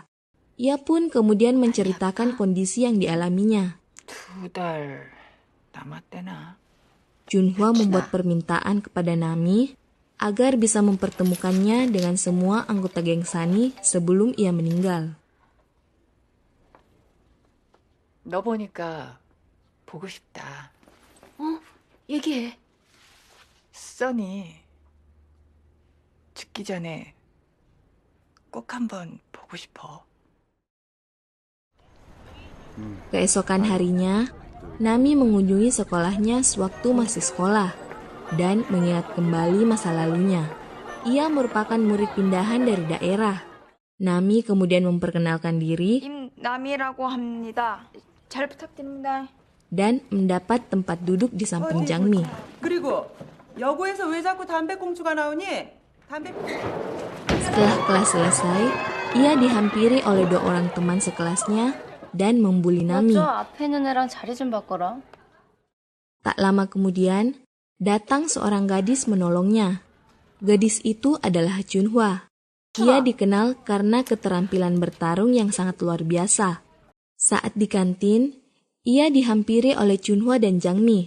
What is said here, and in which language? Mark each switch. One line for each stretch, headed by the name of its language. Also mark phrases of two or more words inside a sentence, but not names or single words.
Indonesian: Ia pun kemudian menceritakan kondisi yang dialaminya. Chun Hwa membuat permintaan kepada Nami agar bisa mempertemukannya dengan semua anggota geng Sunny sebelum ia meninggal.
Korean: 너 보니까 보고 싶다. 얘기해. 써니 죽기 전에 꼭 한번 보고 싶어.
Indonesian: Keesokan harinya, Nami mengunjungi sekolahnya sewaktu masih sekolah dan mengingat kembali masa lalunya. Ia merupakan murid pindahan dari daerah. Nami kemudian memperkenalkan diri
Korean: 임남이라고 합니다. 잘 부탁드립니다.
Indonesian: dan mendapat tempat duduk di samping Jangmi.
Korean: 그리고 여고에서 왜 자꾸 담배꽁초가 나오니?
Indonesian: Setelah kelas selesai, ia dihampiri oleh 2 orang teman sekelasnya dan membuli Nami.
Korean: 앞에 있는 애랑 자리 좀 바꿔라.
Indonesian: Tak lama kemudian, datang seorang gadis menolongnya. Gadis itu adalah Ha Chun Hwa. Ia dikenal karena keterampilan bertarung yang sangat luar biasa. Saat di kantin, ia dihampiri oleh Chun Hwa dan Jangmi.